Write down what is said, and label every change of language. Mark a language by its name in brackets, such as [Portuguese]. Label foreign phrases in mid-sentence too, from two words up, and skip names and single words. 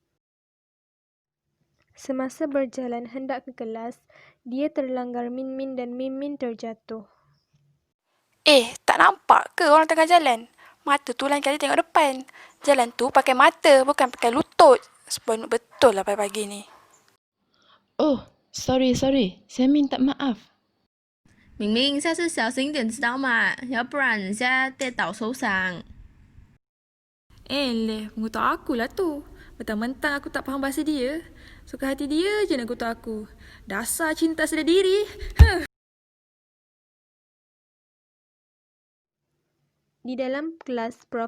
[Malay] Semasa berjalan hendak ke kelas, dia terlanggar Min Min dan Min Min terjatuh. Tak nampak ke orang tengah jalan? Mata tu lain kali tengok depan. Jalan tu pakai mata, bukan pakai lutut. Seronok betul lah pagi-pagi ni. Oh, sorry， saya minta maaf。 [Chinese] 明明下次小心点，知道吗？要不然人家跌倒受伤。 [Malay] mengutuk aku lah tu. Mentang-mentang aku tak faham bahasa dia. Suka hati dia je nak kutuk aku. Dasar cinta sedar diri. Di dalam kelas Prof.